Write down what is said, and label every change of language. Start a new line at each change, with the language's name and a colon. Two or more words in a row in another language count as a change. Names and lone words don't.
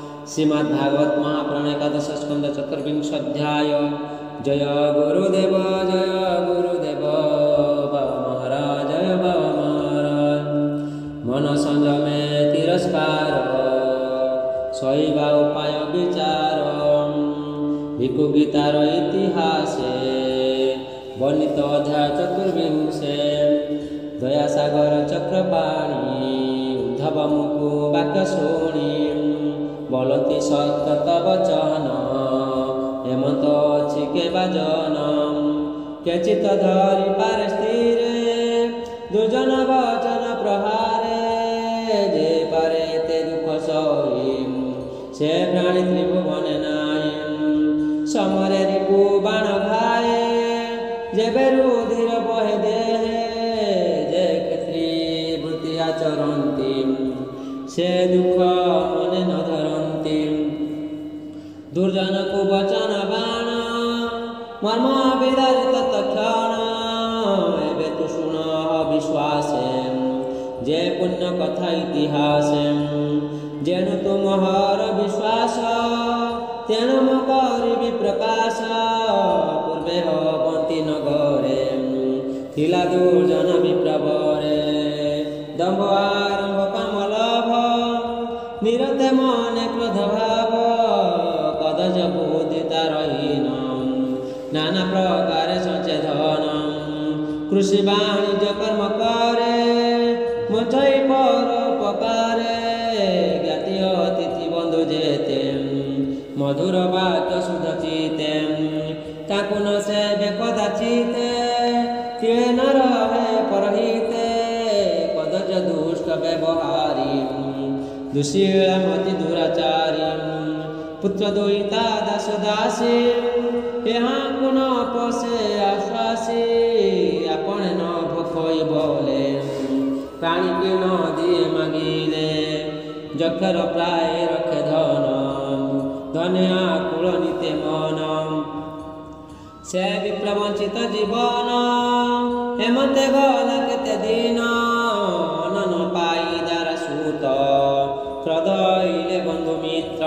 Odia: ଶ୍ରୀମଦ୍ଭାଗବତ ମହାପୁରାଣ ଏକାଦଶ ସ୍କନ୍ଧ ଚତୁର୍ବିଂଶାଧ୍ୟାୟ। ଜୟ ଗୁରୁଦେବ ବାବା ମହାରାଜ ଜୟ ବାବା ମହାରାଜ। ମନ ସଂଯମେ ତିରସ୍କାର ସହିବା ଉପାୟ ବିଚାର। ଭିକ୍ଷୁ ଗୀତାର ଇତିହାସେ ବର୍ଣ୍ଣିତ ଅଧ୍ୟାୟ ଚତୁର୍ବିଂଶେ। ଦୟାସାଗର ଚକ୍ରପାଣି ଉଦ୍ଧବ ମୁକୁ ବାକ୍ୟ ଶୁଣି। ବୋଲନ୍ତି ସତ୍ୟ ତବ ବଚନ ହେମନ୍ତ ଅଛି କେ ବାଜନ। କେଚିତ ଧରି ପାରେ ସ୍ଥିରେ ଦୁର୍ଜନ ବଚନ ପ୍ରହାରେ। ଯେ ପାରେ ତେ ଦୁଖ ସହି ସେ ପ୍ରାଣୀ ତ୍ରିଭୁବନେ ନାହିଁ। ସମରେ ରିପୁ ବାଣ ଖାଏ ଯେବେ ରୁଧିର ବହେ ଦେହେ। ଯେ କ୍ଷତ୍ରି ବୃତ୍ତି ଆଚରନ୍ତି ସେ ଦୁଖ ମନେ ନ ଧରନ୍ତି। ଦୁର୍ଜନ କୋ ବଚନ ବାଣ ମର୍ମ ବିଦାରିତ ତକ୍ଷଣ। ଏବେ ତୁ ଶୁଣ ବିଶ୍ୱାସେ ଯେ ପୁଣ୍ୟ କଥା ଇତିହାସେ। ଯେଣୁ ତୁମ ହର ବିଶ୍ୱାସ ତେଣୁ ମ କରିବି ପ୍ରକାଶ। ପୂର୍ବେ ହବନ୍ତି ନଗରେ ଥିଲା ଦୁର୍ଜନ ବିପ୍ରବରେ। ଦମ୍ଭ ଆରମ୍ଭ କାମ ଲାଭ ନିରତେ ମନେ କ୍ରୋଧ ଭାବ। କଦଜ ବୁଦ୍ଧି ତାରହୀନ ନାନା ପ୍ରକାର ସଚେତନ। କୃଷି ବାଣିଜ୍ୟ କର୍ମ କରେ ମୋଚଇ ପରୋପକାରେ। ଜ୍ଞାତି ଅତିଥି ବନ୍ଧୁ ଯେତେ ମଧୁର ବାକ୍ୟ ଶୁଦ୍ଧ ଚିତେ। ତାକୁ ନ ସେବେ କଦାଚିତେ ତିଳେ ନ ରହେ ପରହିତେ। କଦଜ ଦୁଷ୍ଟ ବ୍ୟବହାରୀ ଦୁଶୀଳା ମତି ଦୁରାଚାରୀ। ପୁତ୍ର ଦୁହିତା ଦାସ ଦାସୀ ଯାହାଁ କୁନ ପୋଷେ ଆଶ୍ୱାସୀ। ଆପଣ ନ ଭୋଖଇ ବୋଲେ ପ୍ରାଣୀ କି ନ ଦିଏ ମାଗିଲେ। ଯକ୍ଷର ପ୍ରାୟ ରଖେ ଧନ ଧନେ ଆକୁଳ ନିତେ ମନ। ସେ ବିପ୍ରବଞ୍ଚିତ ଜୀବନ ହେମନ୍ତେ ଗଲା କେତେ ଦିନ। ଅନନ ପାଇ ଦାରା ସୁତ ହୃଦୟଲେ ବନ୍ଧୁ ମିତ୍ର।